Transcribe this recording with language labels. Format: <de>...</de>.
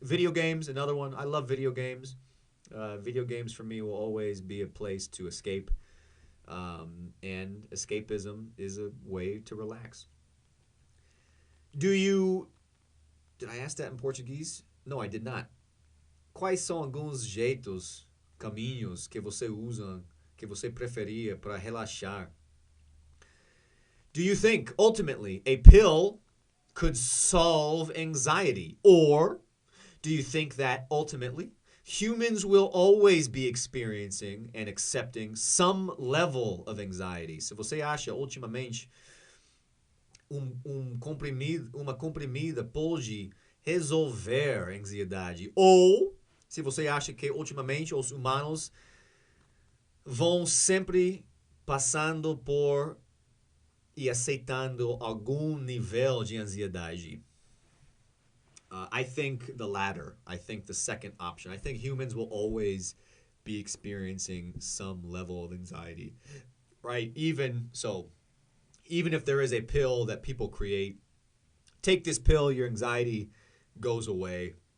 <en>Video games, another one. I love video games. Video games for me will always be a place to escape. And escapism is a way to relax. Did I ask that in Portuguese? No, I did not.</en> <pt>Quais são alguns jeitos, caminhos que você usa, que você preferia para relaxar?</pt> <en>Do you think, ultimately, a pill could solve anxiety? Or do you think that, ultimately, humans will always be experiencing and accepting some level of anxiety?</en> <pt>Se você acha, ultimamente, uma comprimida pode resolver ansiedade. Ou, se você acha que, ultimamente, os humanos vão sempre passando por e aceitando algum nível de ansiedade.</pt> <en>I think the latter. I think the second option. I think humans will always be experiencing some level of anxiety, right? Even if there is a pill that people create, take this pill, your anxiety goes away.</en>